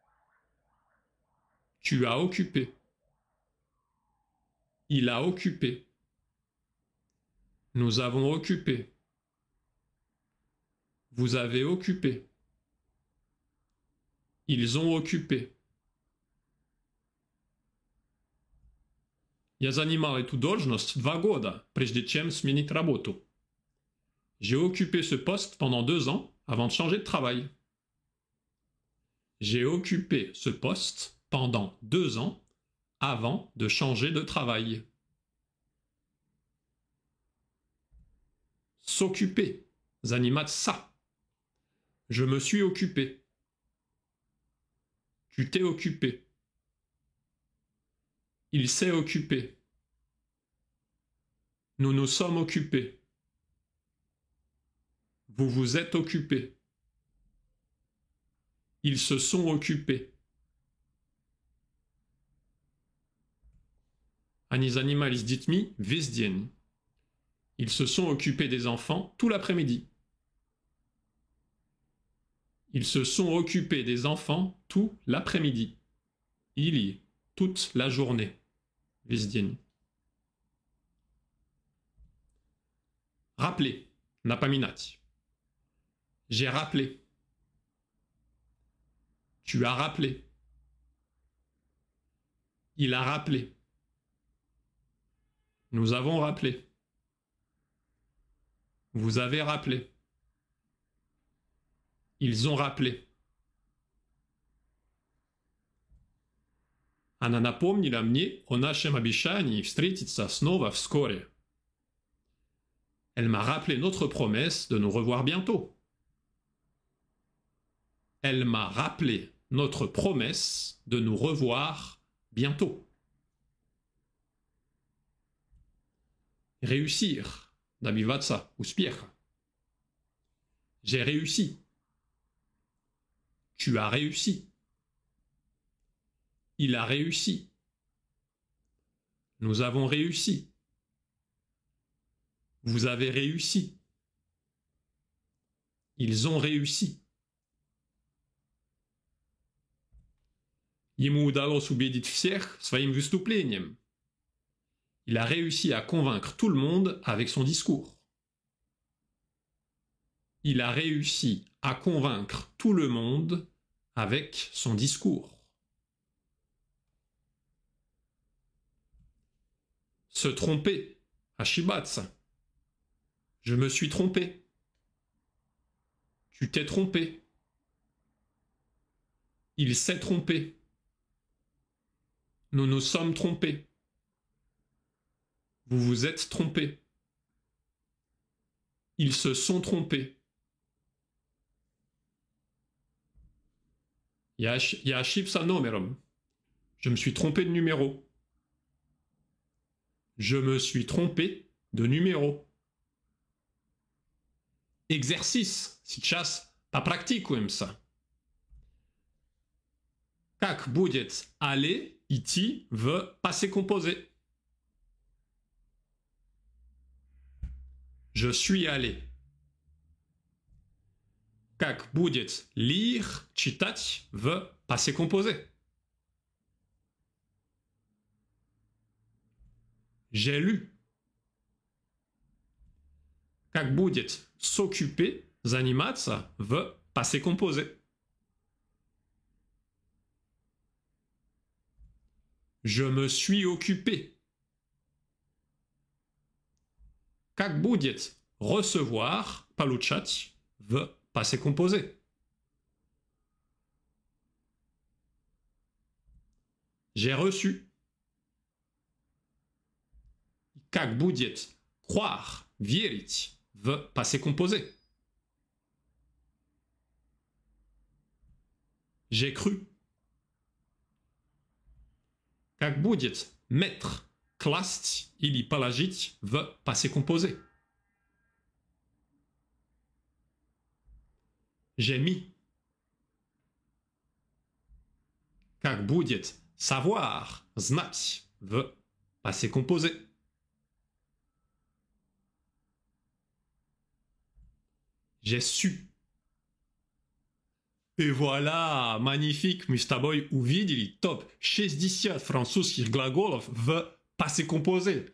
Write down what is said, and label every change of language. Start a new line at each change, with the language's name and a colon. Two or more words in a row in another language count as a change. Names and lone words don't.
French: Tu as occupé. Il a occupé. Nous avons occupé. Vous avez occupé. Ils ont occupé.
Russian: Я занимал эту должность 2 года, прежде чем сменить работу.
French: J'ai occupé ce poste pendant 2 ans avant de changer de travail. J'ai occupé ce poste pendant 2 ans avant de changer de travail. S'occuper. Заниматься. Je me suis occupé. Tu t'es occupé. Il s'est occupé. Nous nous sommes occupés. Vous vous êtes occupés. Ils se sont occupés.
Russian: Они занимались с детьми весь день.
French: Ils se sont occupés des enfants tout l'après-midi. Ils se sont occupés des enfants tout l'après-midi. Или toute la journée.
Russian: Весь день.
French: Rappeler. Напоминать. J'ai rappelé. Tu as rappelé. Il a rappelé. Nous avons rappelé. Vous avez rappelé. Ils ont rappelé.
Russian: Она напомнила мне о нашем обещании встретиться снова вскоре.
French: Elle m'a rappelé notre promesse de nous revoir bientôt. Elle m'a rappelé notre promesse de nous revoir bientôt. Réussir.
Russian: добиваться успеха.
French: J'ai réussi. Tu as réussi. Il a réussi. Nous avons réussi. Vous avez réussi. Ils ont réussi.
Russian: Ему удалось убедить всех своим выступлением.
French: Il a réussi à convaincre tout le monde avec son discours. Il a réussi à convaincre tout le monde avec son discours. Se tromper, ошибаться. Je me suis trompé. Tu t'es trompé. Il s'est trompé. Nous nous sommes trompés. Vous vous êtes trompés. Ils se sont trompés.
Russian: Я ошибся номером.
French: Je me suis trompé de numéro. Je me suis trompé de numéro. Exercice.
Russian: Сейчас попрактикуемся. Как будет aller, идти в
French: passé composé? Je suis allé.
Russian: Как будет lire, читать в
French: passé composé? J'ai lu.
Russian: Как будет s'occuper, заниматься в
French: passé composé? Je me suis occupé.
Russian: Как будет recevoir, получать в
French: passé composé? J'ai reçu.
Russian: Как будет croire, верить в
French: passé composé? J'ai cru.
Russian: Как будет mettre, класть или положить в
French: passé composé? J'ai mis.
Russian: Как будет savoir, знать в
French: passé composé? J'ai su. И voilà, magnifique,
Russian: мы с тобой увидели топ-60 французских глаголов в
French: passé composé.